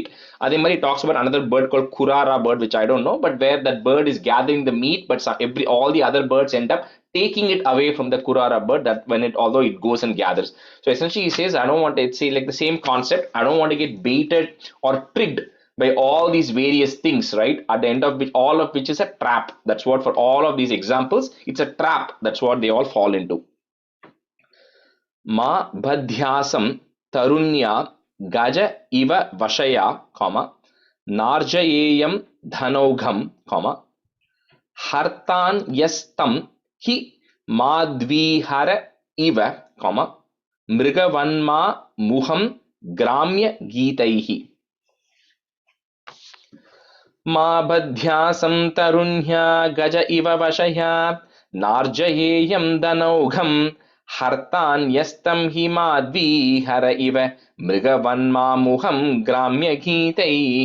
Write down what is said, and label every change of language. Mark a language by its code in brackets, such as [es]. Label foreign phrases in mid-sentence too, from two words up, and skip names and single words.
[en] Ademari talks about another bird called kurara bird, which I don't know, but where that bird is gathering the meat, but all the other birds end up taking it away from the kurara bird, that when it although it goes and gathers. So essentially he says, I don't want to say like the same concept, I don't want to get baited or tricked by all these various things, right? At the end of which, all of which is a trap. That's what for all of these examples, it's a trap. That's what they all fall into. [sa] मा बध्यासं तरुण्या गज इव वशया, comma, नार्जयेयं धनौघं, comma, हर्तान् यस्तं हि माद्विहर इव, comma, मृगवन्मा मुहं ग्राम्य गीतैः. मा बध्यासं तरुण्या गज इव वशया नार्जयेयं दनौघं हर्तान्यस्तं हि माद्वीहर इव मृगवन्मामुहं ग्राम्यगीतैः.